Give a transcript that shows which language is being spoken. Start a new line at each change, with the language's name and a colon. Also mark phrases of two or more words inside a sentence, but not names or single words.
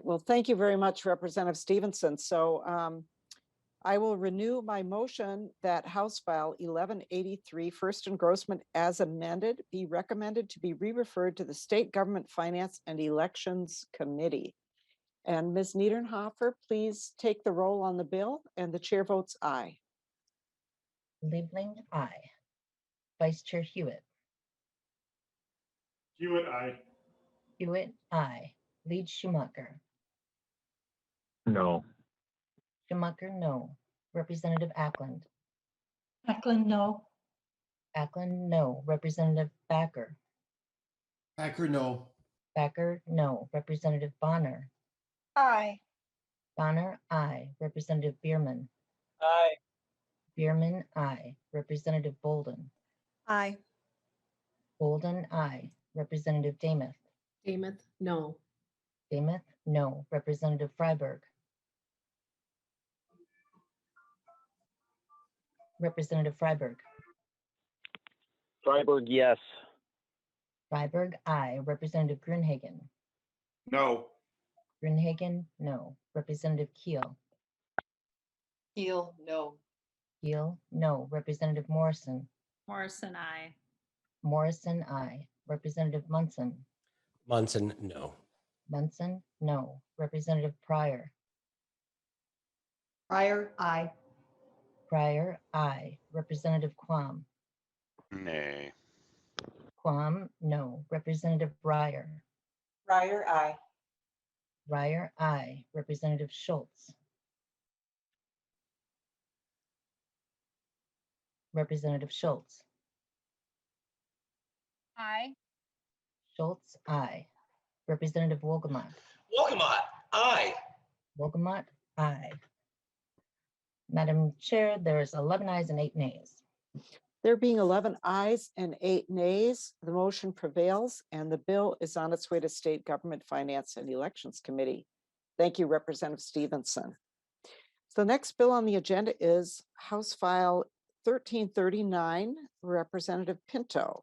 English: Well, thank you very much, Representative Stephenson. So I will renew my motion that House File 1183, first engrossment as amended, be recommended to be re-referred to the State Government Finance and Elections Committee. And Ms. Niederhofer, please take the roll on the bill, and the chair votes aye. Liebling, aye. Vice Chair Hewitt. Hewitt, aye. Hewitt, aye. Lead Schumacher. No. Schumacher, no. Representative Ackland. Ackland, no. Ackland, no. Representative Thacker. Thacker, no. Thacker, no. Representative Bonner. Aye. Bonner, aye. Representative Bierman. Aye. Bierman, aye. Representative Bolden. Aye. Bolden, aye. Representative Damath. Damath, no. Damath, no. Representative Freiberg. Representative Freiberg. Freiberg, yes. Freiberg, aye. Representative Grunhagen. No. Grunhagen, no. Representative Keel. Keel, no. Keel, no. Representative Morrison. Morrison, I. Morrison, I. Representative Munson. Munson, no. Munson, no. Representative Pryor. Pryor, I. Pryor, I. Representative Quam. Nay. Quam, no. Representative Breyer. Pryor, I. Breyer, I. Representative Schultz. Representative Schultz. I. Schultz, I. Representative Wolgamott. Wolgamott, aye. Wolgamott, aye. Madam Chair, there's 11 ayes and 8 nays. There being 11 ayes and 8 nays, the motion prevails and the bill is on its way to State Government Finance and Elections Committee. Thank you, Representative Stephenson. So the next bill on the agenda is House File 1339, Representative Pinto.